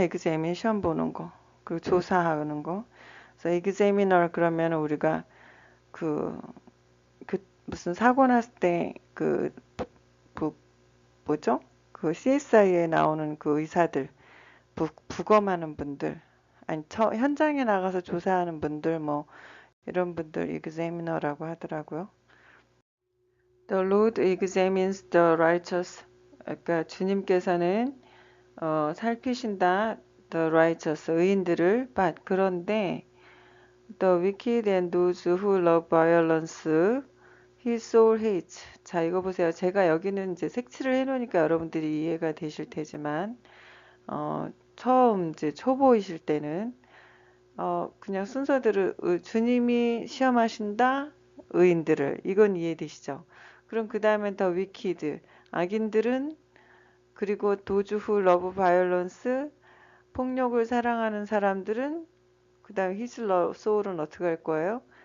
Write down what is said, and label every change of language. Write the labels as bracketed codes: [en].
[ko] examine 시험 보는 거. 그리고 조사하는 거. 그래서 examiner 그러면 우리가 그 무슨 사고 났을 때 뭐죠? 그 CSI에 나오는 그 의사들, 부검하는 분들, 아니 현장에 나가서 조사하는 분들 뭐 이런 분들 examiner라고 하더라고요. [en] The Lord examines the righteous. [ko] 그러니까 주님께서는 살피신다. [en] The righteous [ko] 의인들을 [en] but [ko] 그런데 [en] The wicked and those who love violence, his soul hates. [ko] 자, 이거 보세요. 제가 여기는 이제 색칠을 해놓으니까 여러분들이 이해가 되실 테지만, 처음 이제 초보이실 때는, 그냥 순서대로 주님이 시험하신다, 의인들을. 이건 이해되시죠? 그럼 그 다음엔 더 wicked. 악인들은, 그리고 [en] those who love violence, [ko] 폭력을 사랑하는 사람들은 그 다음에 his soul은 어떻게 할 거예요?